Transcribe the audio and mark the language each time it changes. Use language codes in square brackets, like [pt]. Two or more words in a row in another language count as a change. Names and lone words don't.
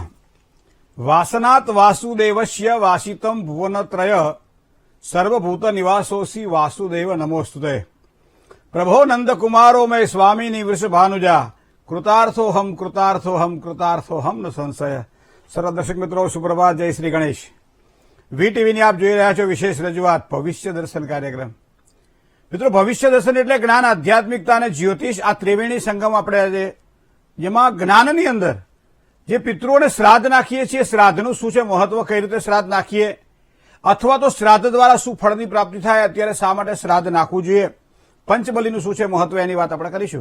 [sa] वासनात् वासुदेवस्य वासितं भुवनत्रय सर्वभूत निवासोऽसि वासुदेव नमोस्तुते। प्रभो नंद कुमारो मैं स्वामिनी वृषभानुजा कृतार्थोहम कृतार्थोहम कृतार्थोहम न संशय। [hi] सर्व दर्शक मित्रों सुप्रभात, जय श्री गणेश। [gu] વીટીવીની આપ જોઈ રહ્યા છો વિશેષ રજૂઆત ભવિષ્ય દર્શન કાર્યક્રમ। મિત્રો, ભવિષ્ય દર્શન એટલે જ્ઞાન, આધ્યાત્મિકતા અને જ્યોતિષ આ ત્રિવેણી સંગમ આપણે આજે જેમાં જ્ઞાનની અંદર જે પિતૃઓને શ્રાદ્ધ નાખીએ છીએ, શ્રાદ્ધનું શું છે મહત્વ, કઈ રીતે શ્રાદ્ધ નાખીએ, અથવા તો શ્રાદ્ધ દ્વારા શું ફળની પ્રાપ્તિ થાય, અત્યારે શા માટે શ્રાદ્ધ નાખવું જોઈએ, પંચબલીનું શું છે મહત્વ, એની વાત આપણે કરીશું।